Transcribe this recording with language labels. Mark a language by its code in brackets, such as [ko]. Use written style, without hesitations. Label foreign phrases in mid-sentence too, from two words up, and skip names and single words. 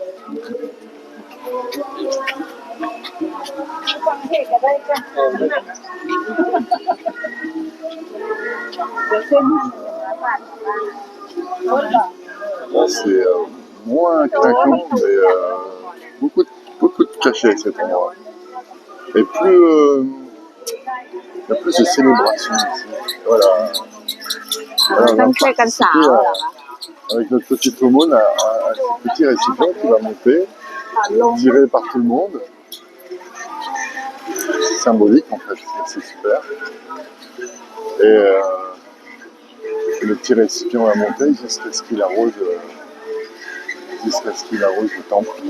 [fr] Là, c'est moins clinquant, mais beaucoup de cachets cet endroit. Et plus il y a plus de célébration ici. Voilà. Alors, on va [th] ต้องช่วยกันสาว [fr] participer [th] เหรอคะ [fr] avec notre petite aumône à ce petit récipient qui va monter, tiré par tout le monde. symbolique en fait, c'est super. Et le petit récipient à monter jusqu'à ce qu'il arrose, le temple.